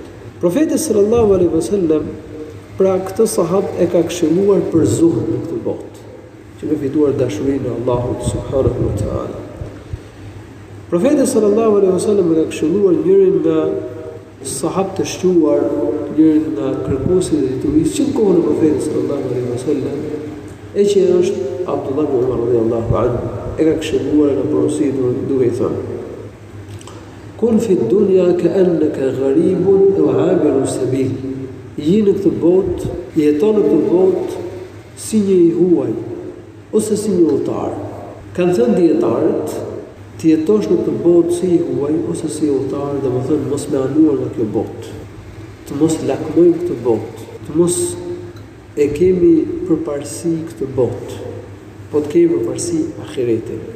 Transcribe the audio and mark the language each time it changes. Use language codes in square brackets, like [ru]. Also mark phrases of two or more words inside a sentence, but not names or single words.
[sq] Profeti [ar] صلى الله عليه وسلم, [sq] pra këtë sahab e ka këshilluar për zuhd në këtë botë, që me fituar dashurinë e Allahut [ar] سبحانه وتعالى. [sq] Profeti [ar] صلى الله عليه وسلم [sq] ka këshilluar njërin nga sahabët të shquar, njërin nga kërkuesit e diturisë që në kohën e Profetit [ar] صلى الله عليه وسلم, [sq] e që është Abdullah ibn Umar [ar] رضي الله عنه, [sq] e ka këshilluar nga porositur duke i thënë: [ar] كن في الدنيا كأنك غريب أو عابر سبيل. [sq] Je në këtë botë, jeton në këtë botë si një i huaj ose si një udhëtar. Kanë thënë dietarët, të jetosh në këtë botë si i huaj ose si udhëtar, domethënë mos me anuar nga kjo botë, të mos lakmojmë këtë botë, të mos e kemi përparësi këtë botë, po të kemi përparësi ahiretin.